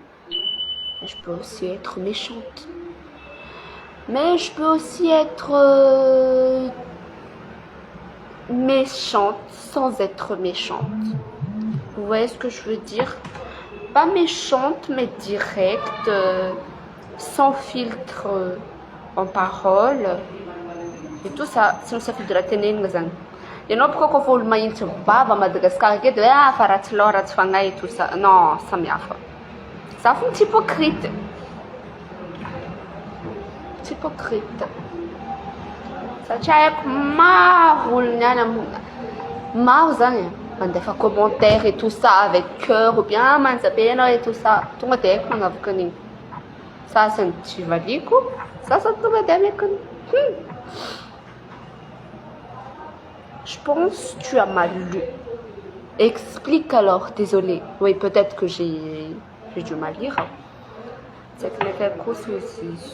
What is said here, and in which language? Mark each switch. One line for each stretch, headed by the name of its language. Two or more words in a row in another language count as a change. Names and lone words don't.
French: Mais je peux aussi être méchante. Mais je peux aussi être méchante sans être méchante. Vous voyez ce que je veux dire? Pas méchante, mais directe, sans filtre en parole. Et tout ça, sinon ça fait de la ténèbres.
Malagasy: Ianao boka koa fa olo mahitsy bava Madagasikara aketo hoe fa ratsy lao ratsy fagnahy
French: tout ça.
Malagasy: Non, samihafa. Za fogna tsy hypocrite. Tsy hypocrite. Satria haiko maro olo niany maro zany mandefa
French: commentaire et tout ça avec cœur ou bien
Malagasy: manjabe anao
French: et tout ça.
Malagasy: Tonga dia haiko magnavaka an'igny. Sasany tsy valiko, sasany tonga dia ameko an'igny.
French: Je pense que tu as mal lu. Explique alors, désolé. Oui, peut-être que j'ai dû mal lire. C'est que les quelque chose aussi.